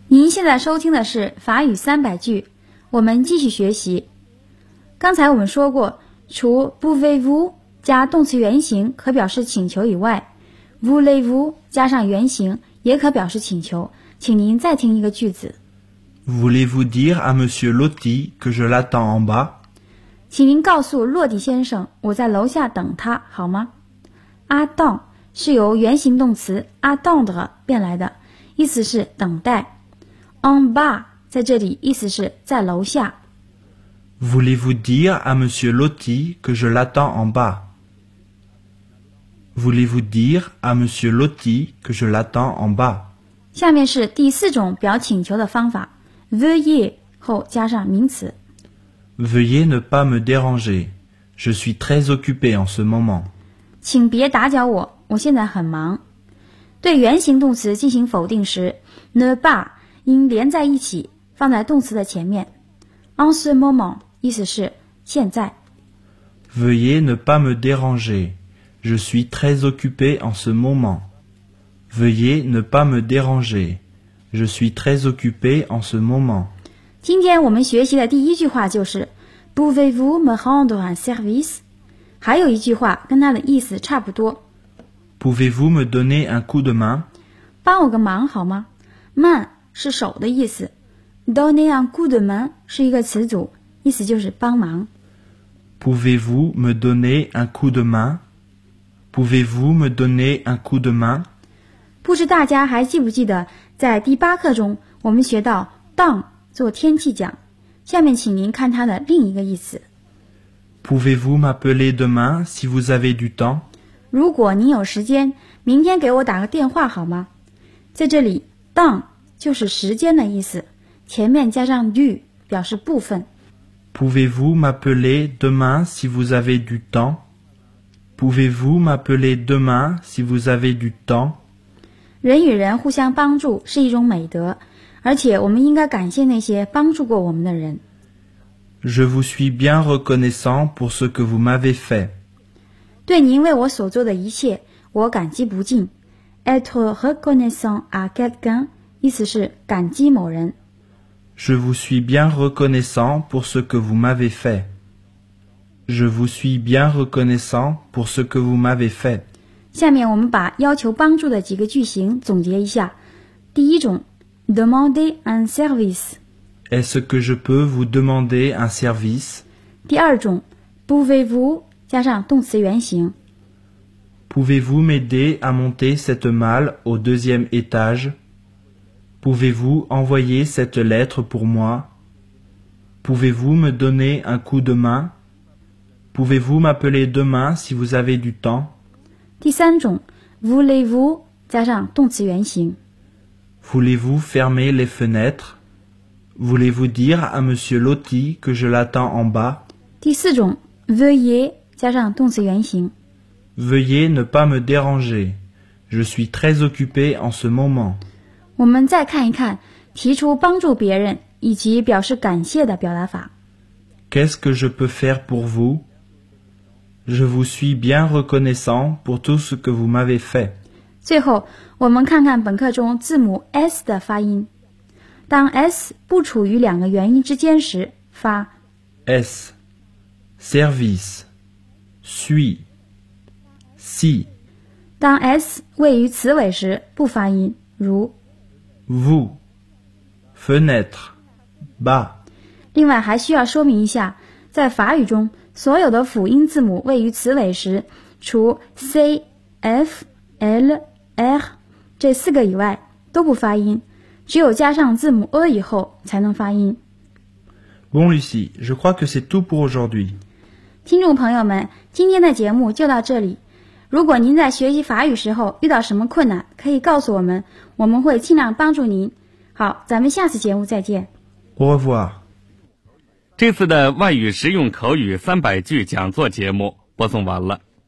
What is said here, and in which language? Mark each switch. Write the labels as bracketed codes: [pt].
[zh] 现在收听的是法语三百句，我们继续学习。刚才我们说过，除 pouvez-vous 加动词原形可表示请求以外， voulez-vous 加上原形也可表示请求。请您再听一个句子。 [fr] Voulez-vous dire à monsieur Lotti que je l'attends en bas? [zh] 请您告诉洛蒂先生我在楼下等他好吗？ attendre 是由原形动词 attendre 变来的，意思是等待。 [fr] En bas, [zh] 在这里意思是在楼下。 [fr] Voulez-vous dire à monsieur Lotti que je l'attends en bas? Voulez-vous dire à monsieur Lotti que je l'attends en bas? [zh] 下面是第四种表请求的方法， veuillez 后加上名词。 [fr] Veuillez ne pas me déranger. Je suis très occupé en ce moment. [zh] 请别打搅我，我现在很忙。对原形动词进行否定时， ne pas应连在一起放在动词的前面。 En ce moment 意思是现在。 [fr] Veuillez ne pas me déranger. Je suis très occupé en ce moment. Veuillez ne pas me déranger. Je suis très occupé en ce moment. [zh] 今天我们学习的第一句话就是 [fr] Pouvez-vous me rendre un service? [zh] 还有一句话跟它的意思差不多。 [fr] Pouvez-vous me donner un coup de main? [zh] 帮我个忙好吗？ Main是手的意思， [fr] donner un coup de main [zh] 是一个词组，意思就是帮忙。 [fr] Pouvez-vous me donner un coup de main? Pouvez-vous me donner un coup de main? [zh] 不知大家还记不记得在第八课中我们学到 don 做天气讲，下面请您看它的另一个意思。 [fr] Pouvez-vous m'appeler demain si vous avez du temps? [zh] 如果您有时间明天给我打个电话好吗？在这里 don就是时间的意思，前面加上 du 表示部分。 [fr] Pouvez-vous m'appeler demain si vous avez du temps? Pouvez-vous m'appeler demain si vous avez du temps? [zh] 人与人互相帮助是一种美德，而且我们应该感谢那些帮助过我们的人。 [fr] Je vous suis bien reconnaissant pour ce que vous m'avez fait. [zh] 对您为我所做的一切，我感激不尽。 [fr] Être reconnaissant à quelqu'un. [zh] 意思是感激某人。 [fr] Je vous suis bien reconnaissant pour ce que vous m'avez fait. Je vous suis bien reconnaissant pour ce que vous m'avez fait. [zh] 下面我们把要求帮助的几个句型总结一下。第一种 ， [fr] demander un service. Est-ce que je peux vous demander un service? [zh] 第二种 ，pouvez-vous 加上动词原形。 [fr] Pouvez-vous m'aider à monter cette malle au deuxième étage? Pouvez-vous envoyer cette lettre pour moi? Pouvez-vous me donner un coup de main? Pouvez-vous m'appeler demain si vous avez du temps? [zh] 第三种 voulez-vous 加上动词原形。 [fr] Voulez-vous fermer les fenêtres? Voulez-vous dire à Monsieur Lotti que je l'attends en bas? [zh] 第四种 veuillez 加上动词原形。 [fr] Veuillez ne pas me déranger. Je suis très occupé en ce moment. [zh] 我们再看一看提出帮助别人以及表示感谢的表达法。 [fr] Qu'est-ce que je peux faire pour vous? Je vous suis bien reconnaissant pour tout ce que vous m'avez fait. [zh] 最后，我们看看本课中字母 S 的发音。当 S 不处于两个元音之间时，发 [fr] S service suis. Si. [zh] 当 S 位于词尾时不发音如 [fr] Vous Fenêtre Bas [zh] 另外还需要说明一下在法语中所有的辅音字母位于词尾时除 C F L R 这四个以外都不发音只有加上字母 E 以后才能发音 [fr] Bon Lucie, je crois que c'est tout pour aujourd'hui [zh] 听众朋友们今天的节目就到这里如果您在学习法语时候遇到什么困难，可以告诉我们，我们会尽量帮助您。好，咱们下次节目再见。 [fr] Au revoir。 [zh] 这次的外语实用口语三百句讲座节目播送完了。